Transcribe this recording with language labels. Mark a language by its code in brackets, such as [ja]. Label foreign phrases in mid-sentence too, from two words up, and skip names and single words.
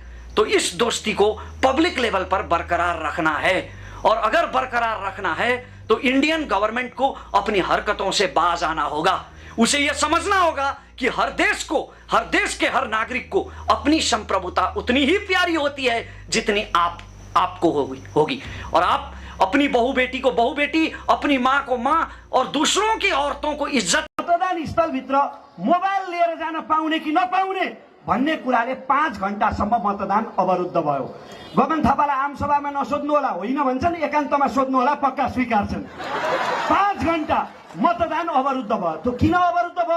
[hi] तो इस दोस्ती को पब्लिक लेवल पर बरकरार रखना है, और अगर बरकरार रखना है तो इंडियन गवर्नमेंट को अपनी हरकतों से बाज आना होगा। उसे यह समझना होगा कि हर देश को, हर देश के हर नागरिक को अपनी संप्रभुता उतनी ही प्यारी होती है जितनी आपको होगी। और आप अपनी बहू बेटी को बहू बेटी, अपनी माँ को माँ, और दूसरों की औरतों को इज्जत। [ne] मतदान स्थलभित्र मोबाइल लिएर जान पाउने कि नपाउने भन्ने कुराले 5 घण्टासम्म मतदान अवरुद्ध भयो। गगन थापालाई आमसभामा नसोध्नु होला, होइन भन्छन्, एकान्तमा सोध्नु होला, पक्का स्वीकार्छन्। 5 घण्टा मतदान अवरुद्ध भयो। त्यो किन अवरुद्ध भयो?